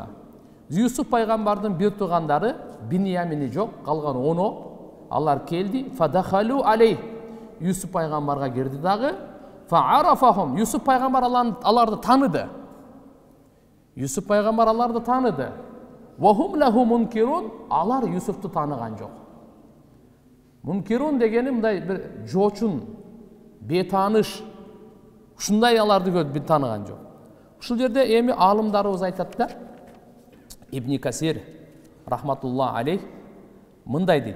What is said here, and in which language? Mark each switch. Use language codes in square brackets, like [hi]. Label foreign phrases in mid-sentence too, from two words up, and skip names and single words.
[ky] Юсуф пайгамбардын бир туугандары, Биньямини жок, калган 10, алар келди, [ar] فدخلوا عليه. [ky] Юсуф пайгамбарга кирди дагы, фаарафахум. Юсуф пайгамбар аларды таныды. Юсуф пайгамбар аларды таныды. [ar] وهم له منكرون. [ky] Алар Юсуфту таныган жок. Мункирун дегени мындай бир жочун, бетаныш, ушундай аларды көрүп таныган жок. Ушул жерде эми аалымдарыбыз айтат да, Ибн Касир [ar] رحمة الله عليه [ky] мындай дейт.